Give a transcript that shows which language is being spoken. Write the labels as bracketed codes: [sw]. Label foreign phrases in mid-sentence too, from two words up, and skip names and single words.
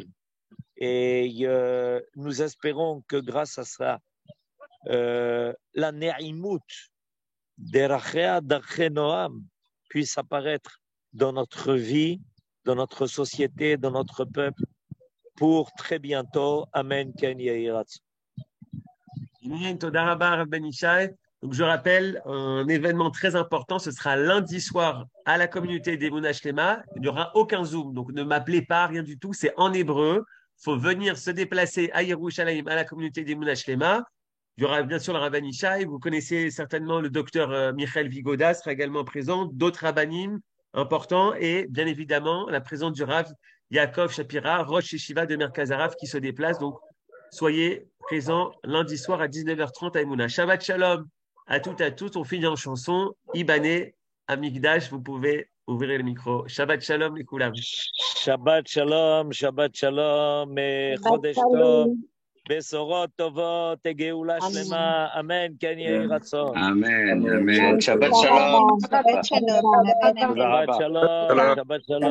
[fr] Et nous espérons que grâce à ça, la Ne'imut d'Erachea d'Arche Noam puisse apparaître dans notre vie, dans notre société, dans notre peuple, pour très bientôt. [he] אמן. כן יהי רצון. אמן. תודה רבה, רב בן ישי. [fr] Donc, je rappelle, un événement très important, ce sera lundi soir à la communauté d'Emunah Shlema. Il n'y aura aucun Zoom, donc ne m'appelez pas, rien du tout, c'est en hébreu. Il faut venir se déplacer à Yerushalayim, à la communauté d'Emunah Shlema. Il y aura bien sûr le Rav Ben Ishai. Vous connaissez certainement le docteur Michael Vigoda sera également présent, d'autres rabbanim importants et bien évidemment la présence du Rav Yaakov Shapira, [he] ראש ישיבה [fr] de Merkaz Harav qui se déplace. Donc, soyez présents lundi soir à 19h30 à Emouna. [he] שבת שלום [fr] à toutes et à tous. On finit en chanson. [he] יבנה המקדש, [fr] vous pouvez ouvrir le micro. [he] שבת שלום, les Koulam. שבת שלום, שבת שלום, חודש טוב, בשורות טובות, גאולה שלמה. אמן. כן יהי רצון. אמן. אמן. שבת שלום. שבת שלום. שבת שלום. שבת שלום.